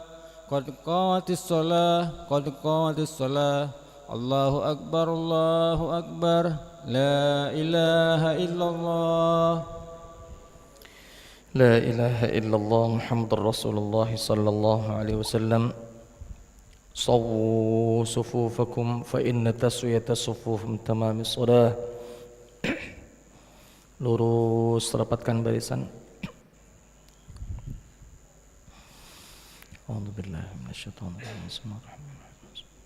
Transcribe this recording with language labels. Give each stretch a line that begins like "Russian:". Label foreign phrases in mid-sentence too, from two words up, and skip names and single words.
Arabic: قد قامت الصلاة قد قامت الصلاة. الله أكبر الله أكبر. لا إله إلا الله. لا إله إلا الله محمد رسول الله صلى الله عليه وسلم. سووا صفوفكم فإن تسوية الصفوف من تمام الصلاة.
Indonesian: Lurus, rapatkan barisan.
Arabic: أعوذ بالله من الشيطان الرجيم. بسم الله الرحمن الرحيم.